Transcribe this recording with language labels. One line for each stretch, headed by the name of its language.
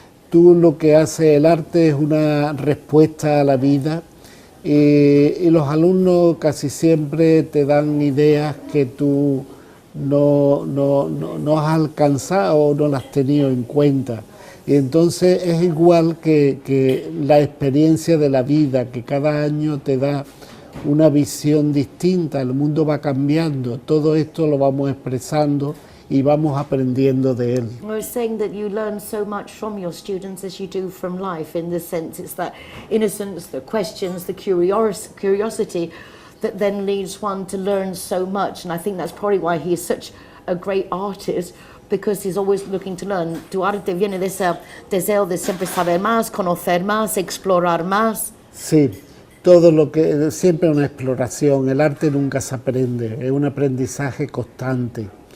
Spanish: Tú lo que hace el arte es una respuesta a la vida y los alumnos casi siempre te dan ideas que tú no has alcanzado o no las has tenido en cuenta. Y entonces es igual que la experiencia de la vida, que cada año te da una visión distinta, el mundo va cambiando, todo esto lo vamos expresando y vamos aprendiendo de él.
English: I was saying that you learn so much from your students as you do from life, in the sense it's that innocence, the questions, the curiosity that then leads one to learn so much, and I think that's probably why he is such a great artist, because he's always looking to learn.
Spanish: Tu arte viene de ese deseo de siempre saber más, conocer más, explorar más. Sí, todo lo que siempre una exploración, el arte nunca se aprende, es un aprendizaje constante.